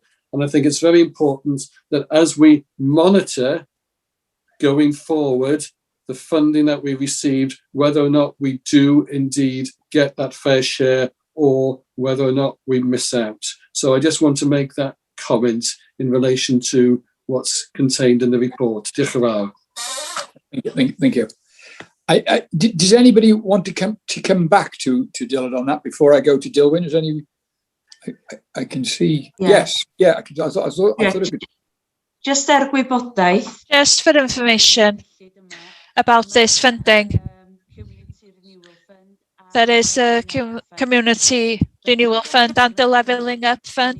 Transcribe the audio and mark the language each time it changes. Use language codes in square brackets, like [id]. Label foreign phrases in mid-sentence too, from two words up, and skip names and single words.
[en] And I think it's very important that as we monitor going forward the funding that we received, whether or not we do indeed get that fair share or whether or not we miss out. So I just want to make that comment in relation to what's contained in the report. [cy] Diolch yn fawr. [en] Thank you. Does anybody want to come back to Dylan on that before I go to Dilwyn? Is any? I can see. Yeah. Yes. Yeah. I thought it would. [cy] Just gwybodaeth. [en] Just for information about this funding, there is a Community Renewal Fund and the Levelling Up Fund.